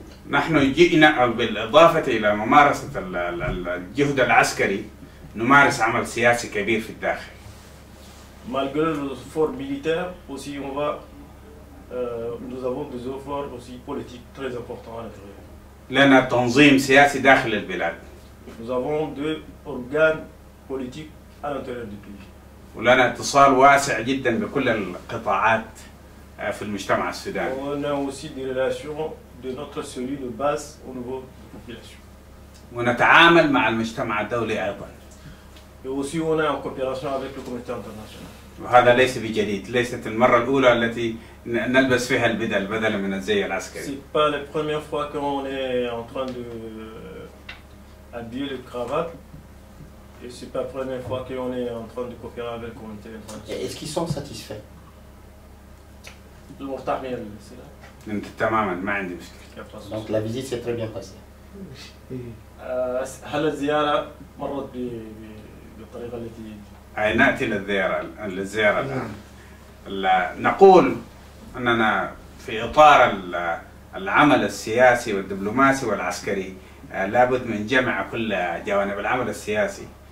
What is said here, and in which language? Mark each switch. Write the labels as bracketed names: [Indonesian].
[Arabic] نحن جئنا بالإضافة إلى ممارسة الجهد العسكري نمارس عمل سياسي كبير في الداخل. [French] Malgré l'effort militaire, aussi nous avons des efforts aussi politiques très importants à l'intérieur. [Arabic] لنا تنظيم سياسي داخل البلاد. [French] Nous avons deux organes politiques à l'intérieur du pays. [Arabic] ولنا اتصال واسع جدا بكل القطاعات في المجتمع السوداني. [French] On a aussi des relations de notre cellule de base au niveau de la population. [Arabic] ونتعامل مع المجتمع الدولي أيضا. [French] Et aussi on est en coopération avec le communauté internationale. [Arabic] وهذا ليس بجديد، ليست المرة الأولى التي نلبس فيها البدل بدلا من الزي العسكري. [French] C'est pas la première fois qu'on est en train de habiller le cravate, et c'est pas la première fois qu'on est en train de coopérer avec le communauté internationale. Est-ce qu'ils sont satisfaits? c'est là. [Arabic] تماما ما عندي مشكلة. [French] Donc la visite s'est très bien passée. [Arabic] هل الزيارة مرت بالطريقة التي نأتي للزيارة الآن. نقول أننا في إطار العمل السياسي والدبلوماسي والعسكري لابد من جمع كل جوانب العمل السياسي.